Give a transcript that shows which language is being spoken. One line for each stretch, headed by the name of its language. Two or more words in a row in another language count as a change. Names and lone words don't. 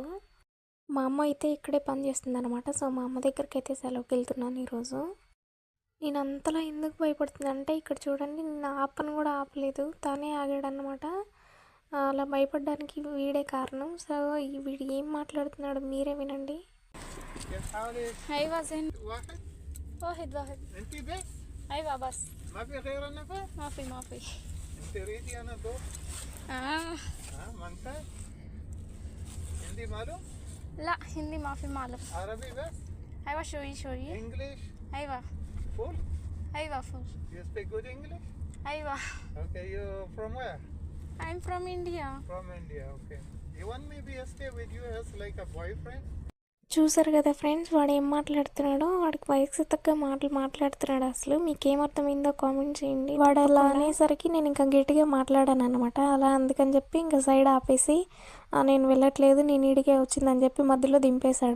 Telugu: మా అమ్మ అయితే ఇక్కడే పని చేస్తుంది అనమాట. సో మా అమ్మ దగ్గరికి అయితే సెలవుకి వెళ్తున్నాను ఈరోజు. నేను అంతలా ఎందుకు భయపడుతుంది అంటే, ఇక్కడ చూడండి, నేను ఆపను కూడా ఆపలేదు, తానే ఆగాడనమాట. అలా భయపడడానికి వీడే కారణం. సో వీడు ఏం మాట్లాడుతున్నాడు మీరే వినండి.
Arabic: ايوه زين واحد واحد انت بس ايوه بس ما في غير انا بس ما في انت تريدي انا دو آه. ما انت هندي معلوم لا هندي ما في معلم عربي بس ايوه شوي انجلش ايوه full ايوه فل
English: you speak good English
Arabic: ايوه
English: okay you from where I'm from India. from India okay you want me to stay with you as like a boyfriend
Telugu: చూసారు కదా ఫ్రెండ్స్, వాడు ఏం మాట్లాడుతున్నాడో, వాడికి వయసు తగ్గ మాటలు మాట్లాడుతున్నాడు. అసలు మీకేమర్థమైందో కామెంట్ చేయండి. వాడు అలా అనేసరికి నేను ఇంకా గట్టిగా మాట్లాడాను అనమాట. అలా అందుకని చెప్పి ఇంకా సైడ్ ఆపేసి నేను వెళ్ళట్లేదు, నేను ఈడికే వచ్చిందని చెప్పి మధ్యలో దింపేశాడు.